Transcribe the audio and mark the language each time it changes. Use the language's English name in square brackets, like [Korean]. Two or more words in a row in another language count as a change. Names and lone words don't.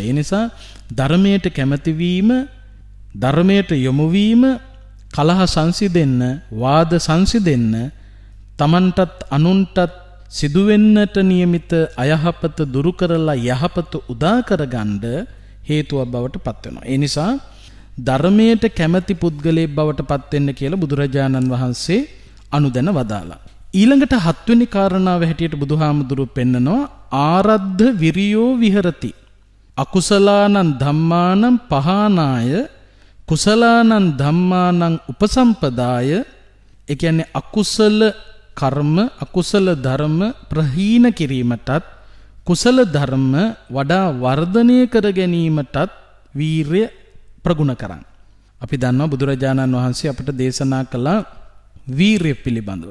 [Sinhala] ඒ නිසා ධර්මයට කැමති වීම, ධර්මයට යොමු වීම, කලහ සංසිඳෙන්න, වාද සංසිඳෙන්න, තමන්ටත් අනුන්ටත් සිදුවෙන්නට නියමිත අයහපත දුරු කරලා යහපත උදා කරගන්න හේතුවක් බවට පත් වෙනවා. ඒ නිසා ධර්මයට කැමැති පුද්ගලයෙක් බවට පත් වෙන්න කියලා බුදුරජාණන් වහන්සේ අනුදැන වදාලා. ඊළඟට 7 වෙනි කාරණාව හැටියට බුදුහාමුදුරුවෝ පෙන්නනවා [Pali] ආරද්ධ විරියෝ විහෙරති. අකුසලානං ධම්මානං පහානාය කුසලානං ධම්මානං උපසම්පදාය. [Sinhala] ඒ කියන්නේ අකුසල කර්ම, අකුසල ධර්ම ප්‍රහීන කිරීමටත්, කුසල ධර්ම වඩා වර්ධනය කර ගැනීමටත් වීරය ප්‍රගුණ කරන්න. අපි දන්නවා බුදුරජාණන් වහන්සේ අපට දේශනා කළ වීරය පිළිබඳව.